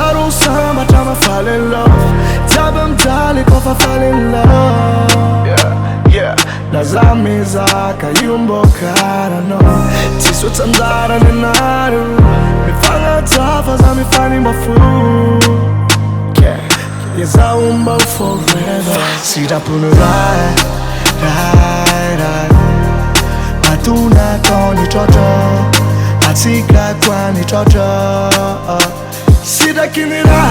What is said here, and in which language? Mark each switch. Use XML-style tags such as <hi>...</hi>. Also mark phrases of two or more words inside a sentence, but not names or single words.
<mg>sambatra</mg> <en>fall in love</en> <mg>jiaby mijaly kofa</mg> <en>fall in love</en> <mg>laza mizaka io mbô karanao tsisy otsanjarany anaro mifagnaja fa za mifanimba fo izaho mba forever sitrapony ray matonatao nitratra atsika koa nitratra sitrakiny</mg>